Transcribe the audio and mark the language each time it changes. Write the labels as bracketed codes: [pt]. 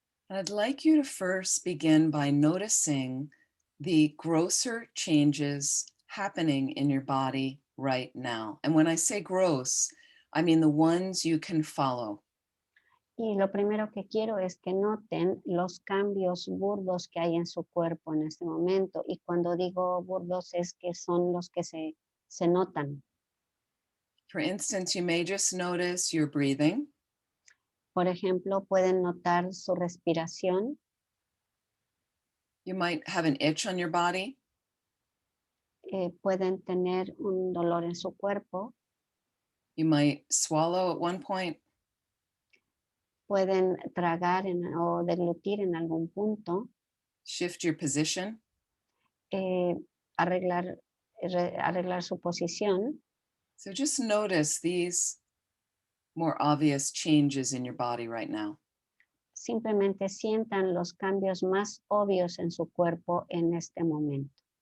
[en] I'd like you to first begin by noticing the grosser changes happening in your body right now. And when I say gross, I mean the ones you can follow. [es] Y lo primero que quiero es que noten los cambios burdos que hay en su cuerpo en este momento. Y cuando digo burdos es que son los que se notan. [en] For instance, you may just notice your breathing. [es] Por ejemplo, pueden notar su respiración. [en] You might have an itch on your body. [es] Pueden tener un dolor en su cuerpo. [en] You might swallow at one point. [es] Pueden tragar o deglutir en algún punto. [en] Shift your position. [es] Arreglar su posición. [en] So just notice these more obvious changes in your body right now. [es] Simplemente sientan los cambios más obvios en su cuerpo en este momento.